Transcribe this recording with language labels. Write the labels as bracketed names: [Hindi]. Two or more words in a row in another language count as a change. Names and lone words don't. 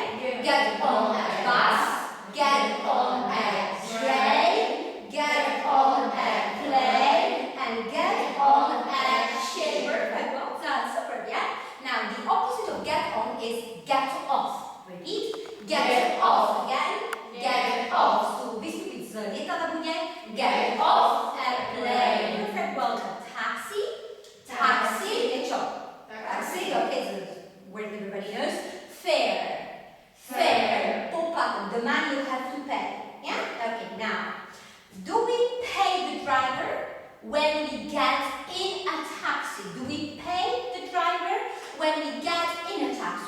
[English] Get on a bus. Get on a train. Get on a plane. And get on a ship. Perfect. Well done. Super. Yeah. Now the opposite of get on is get off. Repeat. Get off. Again. Get off. So [Slovak] vystupit z lietadla bude [English] get off a plane. Perfect. Well done. Taxi. Taxi. [Slovak] Je čo? [English] Taxi. Okay. So where everybody knows. Fare. Fare. Poplatek. The money you have to pay. Yeah. Okay. Now, do we pay the driver when we get in a taxi? Do we pay the driver when we get in a taxi?